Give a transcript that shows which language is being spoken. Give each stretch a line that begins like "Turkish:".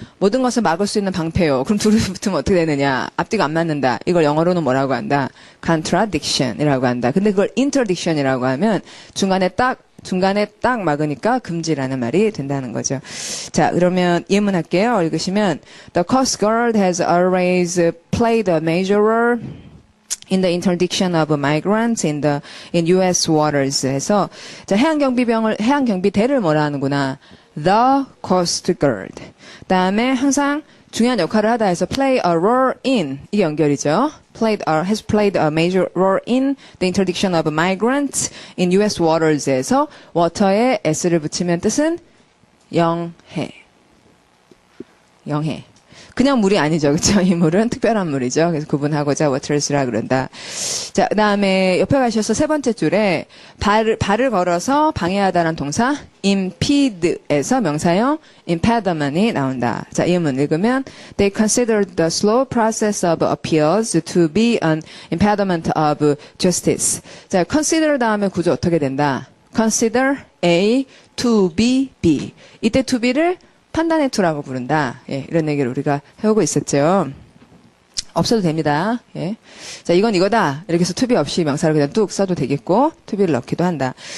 Korean: 모든 것을 막을 수 있는 방패요. 그럼 둘이 붙으면 어떻게 되느냐? 앞뒤가 안 맞는다. 이걸 영어로는 뭐라고 한다? contradiction이라고 한다. 근데 그걸 interdiction이라고 하면 중간에 딱 막으니까 금지라는 말이 된다는 거죠. 자, 그러면 예문 할게요. 읽으시면
English: The Coast Guard has always played a major role in the interdiction of migrants in U.S. waters.
Korean: 해서 자, 해양경비대를 뭐라 하는구나.
English: The Coast Guard.
Korean: 다음에 항상 중요한 역할을 하다 해서
English: play a role in
Korean: 이게 연결이죠.
English: has played a major role in the interdiction of migrants in U.S.
Korean: waters에서 water에 s를 붙이면 뜻은 영해. 그냥 물이 아니죠. 그렇죠? 이 물은 특별한 물이죠. 그래서 구분하고자 waters라 그런다. 자, 그다음에 옆에 가셔서 세 번째 줄에 발을 걸어서 방해하다라는 동사 impede에서 명사형 impediment이 나온다. 자, 예문 읽으면
English: They considered the slow process of appeals to be an impediment of justice.
Korean: 자, consider 다음에 구조 어떻게 된다?
English: consider A to be B.
Korean: 이때 to be를 판단의 to라고 부른다. 예, 이런 얘기를 우리가 해오고 있었죠. 없어도 됩니다. 예. 자, 이건 이거다. 이렇게 해서 to be 없이 명사를 그냥 뚝 써도 되겠고, to be를 넣기도 한다.